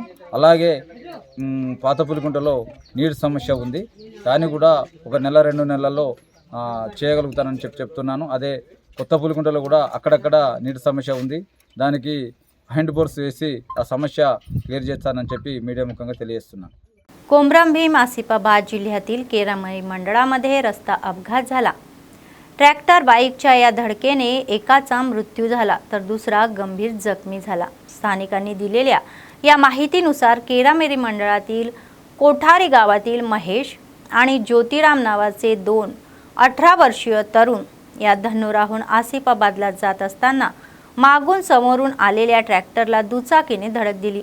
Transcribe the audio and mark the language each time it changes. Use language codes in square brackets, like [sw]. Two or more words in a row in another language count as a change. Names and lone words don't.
[te] అలాగే పాత పులిగుంటలో నీటి సమస్య ఉంది, దాన్ని కూడా 1 నెల 2 నెలల్లో చేయగలుగుతానని చెప్తున్నాను। అదే కొత్త పులికుంటలో కూడా అక్కడక్కడ నీటి సమస్య ఉంది. దానికి [en] hand bores [te] వేసి ఆ సమస్య క్లిअर చేస్తానని చెప్పి మీడిया मुखांगा తెలియజేస్తున్నాను. [mr] कोमरम भीम आसिफाबाद जिल्ह्यातील केरामरी मंडळामध्ये रस्ता अपघात झाला. ट्रॅक्टर बाईकच्या या धडकेने एकाचा मृत्यू झाला तर दुसरा गंभीर जखमी झाला. स्थानिकांनी दिलेल्या या माहितीनुसार केरामेरी मंडळातील कोठारी गावातील महेश आणि ज्योतिराम नावाचे 2 18 वर्षीय तरुण या धनुराहून आसिफाबादला जात असताना मागून समोरून आलेल्या ट्रॅक्टरला दुचाकीने धडक दिली.